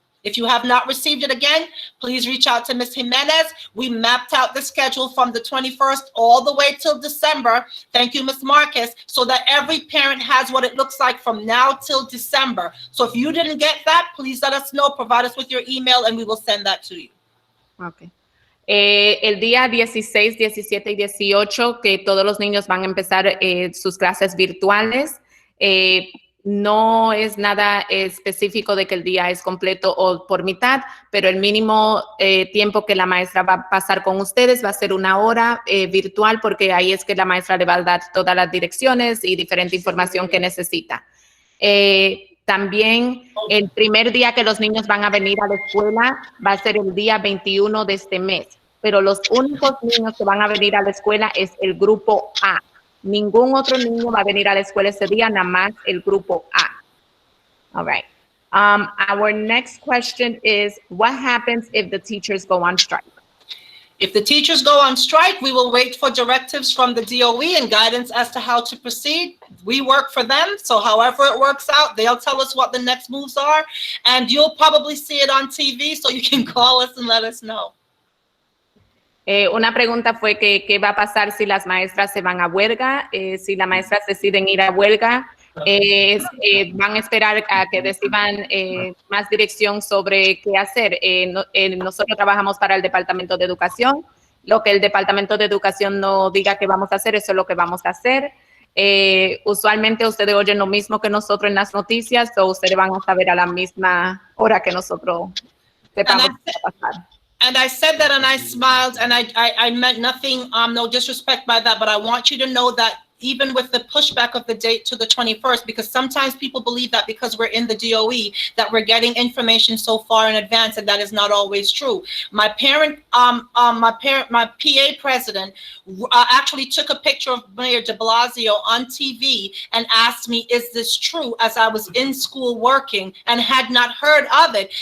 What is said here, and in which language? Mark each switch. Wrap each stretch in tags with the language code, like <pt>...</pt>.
<en>If you have not received it again, please reach out to Ms. Jimenez. We mapped out the schedule from the 21st all the way till December. Thank you, Ms. Marcus, so that every parent has what it looks like from now till December. So if you didn't get that, please let us know. Provide us with your email, and we will send that to you. Okay.</en> <es>El día 16, 17 y 18, que todos los niños van a empezar sus clases virtuales. No es nada específico de que el día es completo o por mitad, pero el mínimo tiempo que la maestra va a pasar con ustedes va a ser 1 hora virtual, porque ahí es que la maestra le va a dar todas las direcciones y diferente información que necesita. También el primer día que los niños van a venir a la escuela va a ser el día 21 de este mes, pero los únicos niños que van a venir a la escuela es el grupo A. Ningún otro niño va a venir a la escuela ese día, nada más el grupo A.</es> <en>All right. Our next question is, what happens if the teachers go on strike? If the teachers go on strike, we will wait for directives from the DOE and guidance as to how to proceed. We work for them, so however it works out, they'll tell us what the next moves are, and you'll probably see it on TV, so you can call us and let us know.</en> <es>Una pregunta fue que qué va a pasar si las maestras se van a huelga, si las maestras deciden ir a huelga, van a esperar a que reciban más dirección sobre qué hacer. Nosotros trabajamos para el Departamento de Educación. Lo que el Departamento de Educación no diga que vamos a hacer, eso es lo que vamos a hacer. Usualmente ustedes oyen lo mismo que nosotros en las noticias, o ustedes van a saber a la misma hora que nosotros sepamos qué va a pasar.</es> <en>And I said that and I smiled, and I meant nothing, no disrespect by that, but I want you to know that even with the pushback of the date to the 21st, because sometimes people believe that because we're in the DOE that we're getting information so far in advance, and that is not always true. My PA president actually took a picture of Mayor de Blasio on TV and asked me, is this true, as I was in school working and had not heard of it.</en>